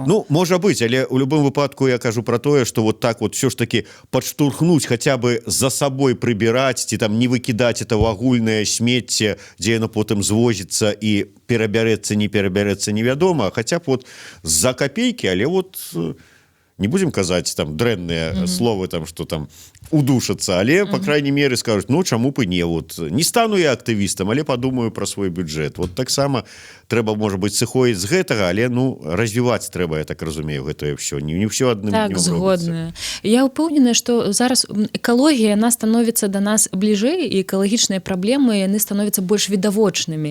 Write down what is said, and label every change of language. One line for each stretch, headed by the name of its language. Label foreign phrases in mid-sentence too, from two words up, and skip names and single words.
Belarusian: Ну, можа быць, але ў любым выпадку я кажу про тое, што вот так вот все ж таки падштурхнуць, хаця бы за сабой прыбіраць, ці там не выкідаць это ў агульнае смецце, дзе яно потым звозіцца і перабярэцца, не перабярэцца, невядома, хаця б вот за копейки, але вот не будем казаць там дрэнныя словы, там, что там удушацца, але,
Russian: по крайней мере,
Belarusian: скажуць, ну, чаму б і не, вот, не стану я актывістам, але падумаю про свой бюджэт. Вот таксама трэба, можа быць, сыходзіць з гэтага, але, ну, развіваць трэба, я так разумею, гэтае ўсё. Не ўсё адным так, днём згодная. Я ўпэўненая, што зараз экалогія, яна становіцца да нас бліжэй, і экалагічныя праблемы, яны становяцца больш відавочнымі.